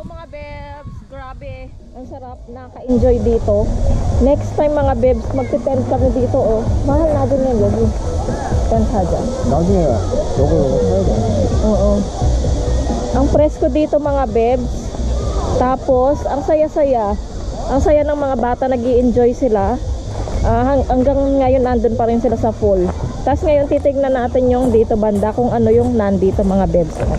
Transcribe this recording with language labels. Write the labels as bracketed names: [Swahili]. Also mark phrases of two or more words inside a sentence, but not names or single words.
[Filipino] bebs, grabe. Ang sarap, nakaka-enjoy dito. [English] Next time [Filipino] mga bebs, magte-tent kami dito oh. Mahal na din yan yun. Tent haja. [Korean] 나중에 요거 사야 돼. [Filipino] Oo. Ang presko dito mga bebs. Tapos, ang saya-saya. Ang saya ng mga bata, nag-i-enjoy sila. Hanggang ngayon nandun pa rin sila sa pool. Tapos ngayon titignan natin yung dito banda kung ano yung nandito mga bebs.